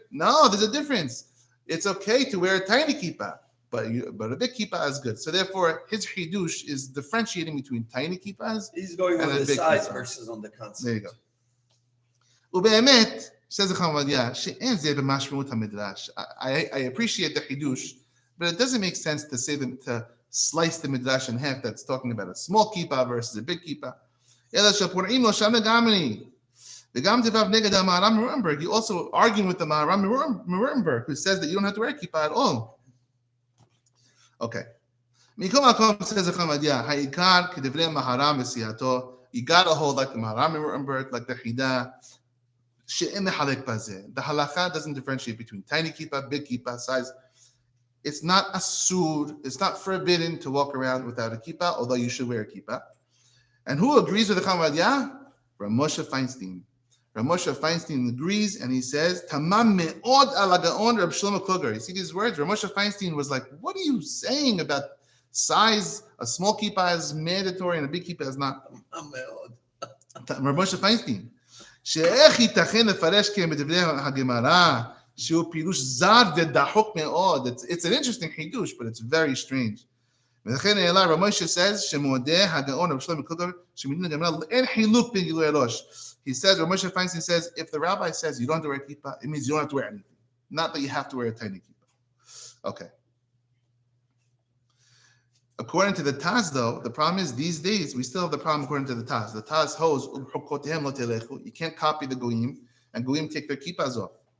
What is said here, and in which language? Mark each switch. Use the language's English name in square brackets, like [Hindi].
[English] No, there's a difference. It's okay to wear a tiny kippah, but a big kippah is good. So therefore, his chidush is differentiating between tiny kippahs. He's going and on a the big size kippah. versus on the concept. There you go. [Hebrew] ובאמת, [English] says the Chamadia, [Hebrew] שאין זה במשמעות המדרש. [English] I appreciate the chidush, but it doesn't make sense to say to slice the midrash in half. That's talking about a small kippah versus a big kippah. [Hebrew] אלא שפורעים לו שם לגמרי. וגם דבריו נגד המהר"ם מרמברג. [English] You also arguing with the מהר"ם מרמברג, who says that you don't have to wear kippah at all. Okay. [Hebrew] מכל מקום, [English] says the Chamadia, [Hebrew] העיקר כדברי מהר"ם וסיעתו. [English] You gotta hold like the מהר"ם מרמברג, like the Chida. The halakha doesn't differentiate between tiny kippah, big kippah, size. It's not asur, it's not forbidden to walk around without a kippah, although you should wear a kippah. And who agrees with the Chamadia? Rav Moshe Feinstein. Rav Moshe Feinstein agrees, and he says, [Hebrew] Tamam me'od ala gaon [English] Reb Shlomo Kluger. You see these words? Rav Moshe Feinstein was like, what are you saying about size? A small kippah is mandatory and a big kippah is not. Rav Moshe Feinstein. [Hebrew] שאיך ייתכן לפרש כמדברי הגמרא שהוא פירוש זר ודחוק מאוד. [English] It's an interesting חידוש, but it's very strange. [Hebrew] ולכן העלה רב משה [English] says [Hebrew] שמודה הגאון רב שלמה קלוגר שמדין הגמרא אין חילוק בין גילוי הראש. [English] He says, Rav Moshe Feinstein says, if the rabbi says you don't have to wear a kippah, it means you don't have to wear anything. Not that you have to wear a tiny kippah. Okay. According to the Taz, though, the problem is these days we still have the problem according to the Taz. The Taz holds you can't copy the goyim, and goyim take their kippahs off.